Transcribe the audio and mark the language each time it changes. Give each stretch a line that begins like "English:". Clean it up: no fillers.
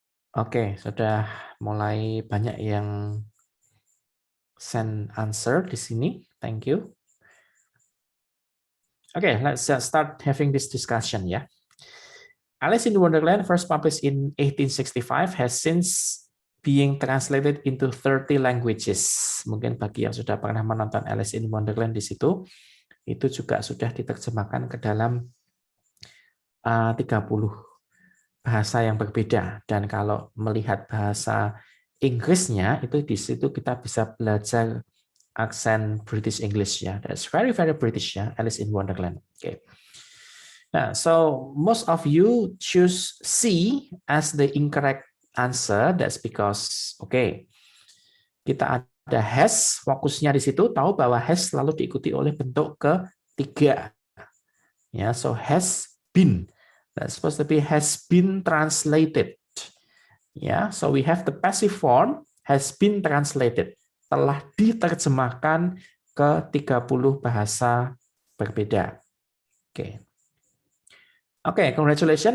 Indonesian: Oke, sudah mulai banyak yang
English: send answer
Indonesian: di sini.
English: Thank you. Okay, let's start having this discussion ya. Alice in Wonderland, first published in 1865, has since being translated into 30 languages.
Indonesian: Mungkin bagi yang sudah pernah menonton Alice in Wonderland di situ, itu juga sudah diterjemahkan ke dalam 30 bahasa yang berbeda. Dan kalau melihat bahasa Inggrisnya, itu di situ kita bisa belajar aksen British English ya.
English: That's very British ya, Alice in Wonderland. Okay. Nah, so most of you choose C as the incorrect answer. That's because
Indonesian: kita ada has, fokusnya di situ, tahu bahwa has selalu diikuti oleh bentuk ketiga.
English: Ya, so has been. That's supposed to be has been translated. Ya, so we have the passive form has been translated.
Indonesian: Telah diterjemahkan ke 30 bahasa berbeda. Oke.
English: Okay, congratulations.